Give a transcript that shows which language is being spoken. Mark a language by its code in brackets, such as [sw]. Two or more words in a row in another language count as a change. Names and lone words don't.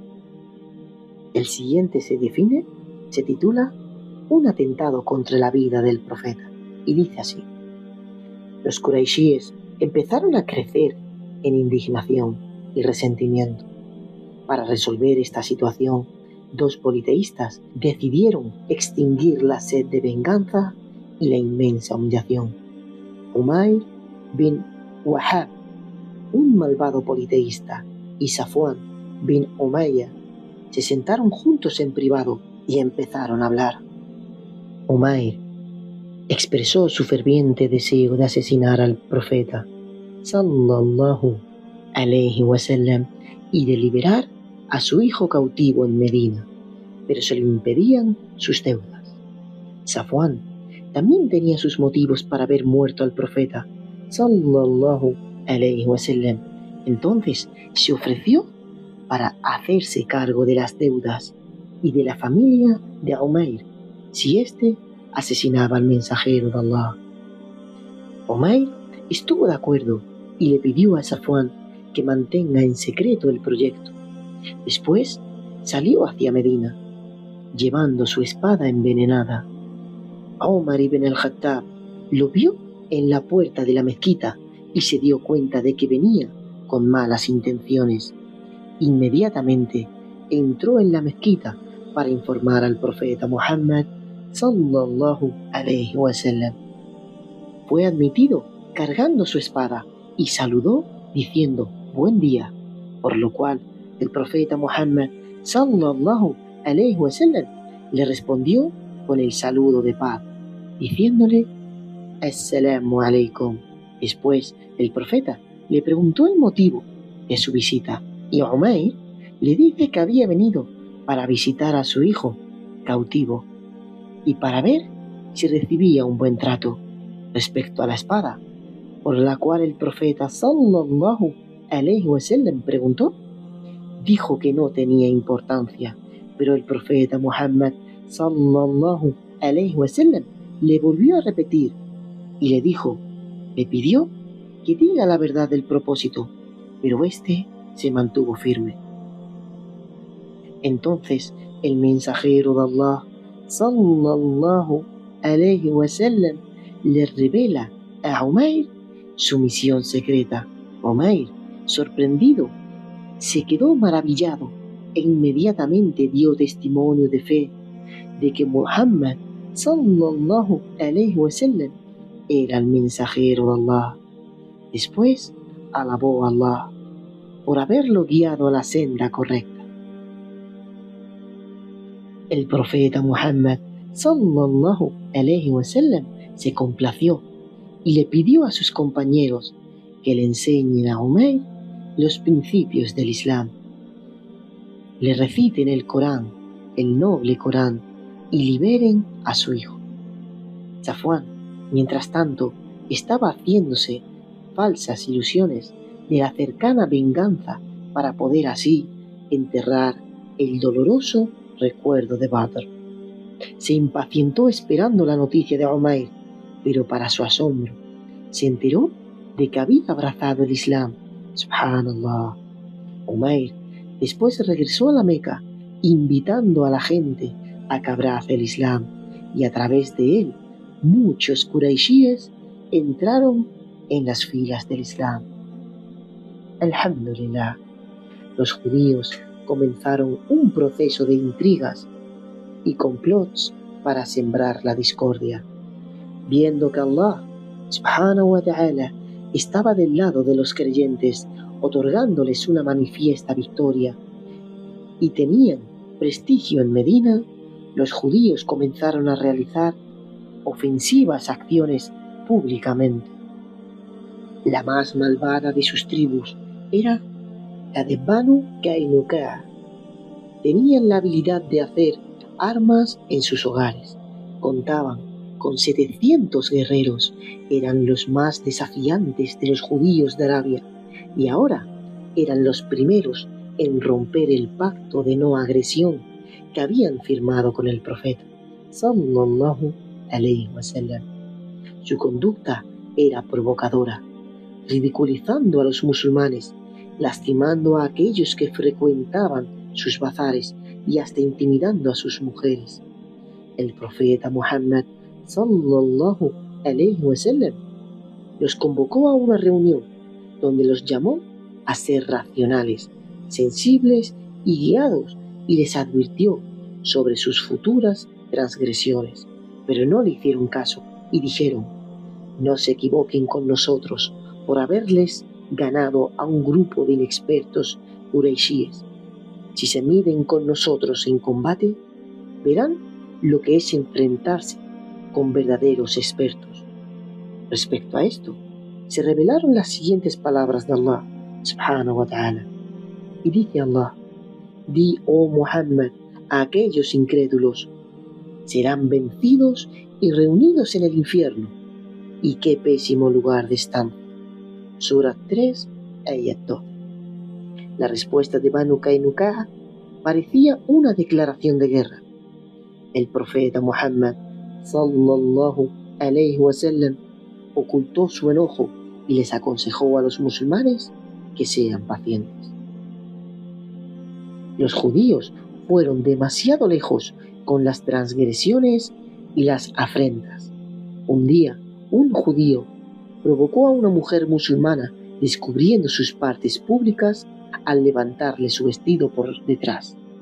[es] El siguiente se titula Un atentado contra la vida del profeta, y dice así: los quraishíes empezaron a crecer en indignación y resentimiento. Para resolver esta situación, 2 politeístas decidieron extinguir la sed de venganza y la inmensa humillación. Umayr bin Wahab, un malvado politeísta, y Safwan bin Umayya se sentaron juntos en privado y empezaron a hablar. Umayr expresó su ferviente deseo de asesinar al profeta [ar] صلى الله عليه وسلم [es] y de liberar a su hijo cautivo en Medina, pero se lo impedían sus deudas. Safwan también tenía sus motivos para haber muerto al profeta [ar] صلى الله عليه وسلم. [es] Entonces se ofreció para hacerse cargo de las deudas y de la familia de Umayr si éste asesinaba al mensajero de Allah. Umayr estuvo de acuerdo y le pidió a Safwan que mantenga en secreto el proyecto. Después salió hacia Medina, llevando su espada envenenada. Omar ibn al-Khattab lo vio en la puerta de la mezquita y se dio cuenta de que venía con malas intenciones. Inmediatamente entró en la mezquita para informar al profeta Muhammad [ar] صلى الله عليه وسلم. [es] Fue admitido cargando su espada y saludó diciendo buen día, por lo cual el profeta Muhammad [ar] صلى الله عليه وسلم [es] le respondió con el saludo de paz, diciéndole [ar] السلام عليكم. [es] Después el profeta le preguntó el motivo de su visita y Umayr le dice que había venido para visitar a su hijo cautivo y para ver si recibía un buen trato. Respecto a la espada, por la cual el profeta [ar] صلى الله عليه وسلم [es] preguntó, dijo que no tenía importancia, pero el profeta Muhammad [ar] صلى الله عليه وسلم [es] le volvió a repetir y le pidió que diga la verdad del propósito, pero éste se mantuvo firme. Entonces el mensajero de Allah [ar] صلى الله عليه وسلم [es] le revela a Umayr su misión secreta. Umayr, sorprendido, se quedó maravillado e inmediatamente dio testimonio de fe de que Muhammad [ar] صلى الله عليه وسلم [es] era el mensajero de Allah. Después alabó a Allah por haberlo guiado a la senda correcta. El profeta Muhammad [ar] صلى الله عليه وسلم [es] se complació y le pidió a sus compañeros que le enseñen a Umayr los principios del Islam. Le reciten el Corán, el noble Corán, y liberen a su hijo. Safwan, mientras tanto, estaba haciéndose falsas ilusiones de la cercana venganza para poder así enterrar el doloroso recuerdo de Badr. Se impacientó esperando la noticia de Umayr, pero para su asombro se enteró de que había abrazado el Islam. Subhanallah. Umayr después regresó a la Meca, invitando a la gente a que abrace el Islam, y a través de él muchos quraishíes entraron en las filas del Islam. Alhamdulillah, los judíos comenzaron un proceso de intrigas y complots para sembrar la discordia. Viendo que Allah, [ar] سبحانه وتعالى, [es] estaba del lado de los creyentes, otorgándoles una manifiesta victoria, y tenían prestigio en Medina, los judíos comenzaron a realizar ofensivas acciones públicamente. La más malvada de sus tribus era la de Banu Qaynuqa. Tenían la habilidad de hacer armas en sus hogares. Contaban con 700 guerreros. Eran los más desafiantes de los judíos de Arabia y ahora eran los primeros en romper el pacto de no agresión que habían firmado con el profeta [ar] صلى الله عليه وسلم. [es] Su conducta era provocadora, ridiculizando a los musulmanes, lastimando a aquellos que frecuentaban sus bazares y hasta intimidando a sus mujeres. El profeta Muhammad [ar] صلى الله عليه وسلم [es] los convocó a una reunión donde los llamó a ser racionales, sensibles y guiados, y les advirtió sobre sus futuras transgresiones. Pero no le hicieron caso y dijeron: no se equivoquen con nosotros por haberles ganado a un grupo de inexpertos quraishíes. Si se miden con nosotros en combate, verán lo que es enfrentarse con verdaderos expertos. Respecto a esto, se revelaron las siguientes palabras de Allah [ar] سبحانه وتعالى. [es] Y dice Allah: di, oh Muhammad, a aquellos incrédulos: serán vencidos y reunidos en el infierno, y qué pésimo lugar de estancia. Sura 3, ayat 12. La respuesta de Banu Qaynuqa parecía una declaración de guerra. El profeta Muhammad [ar] صلى الله عليه وسلم [es] ocultó su enojo y les aconsejó a los musulmanes que sean pacientes. Los judíos fueron demasiado lejos con las transgresiones y las afrentas. Un día, un judío provocó a una mujer musulmana descubriendo sus partes públicas al levantarle su vestido por detrás.